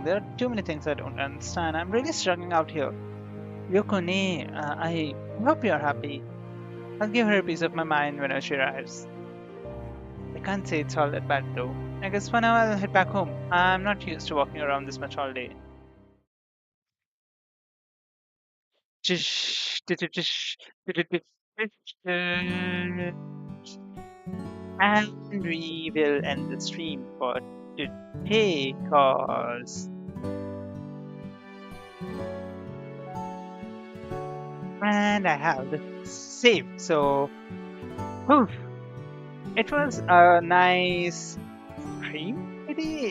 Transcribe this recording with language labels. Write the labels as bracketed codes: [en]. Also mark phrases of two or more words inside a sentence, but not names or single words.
[en] There are too many things I don't understand. I'm really struggling out here. Yokone, I hope you're happy. I'll give her a piece of my mind whenever she arrives. I can't say it's all that bad though. I guess for now I'll head back home. I'm not used to walking around this much all day. Jish, tish, tish, tish, tish, tish. And we will end the stream for today, cause and I have the save. So, whew, it was a nice stream today.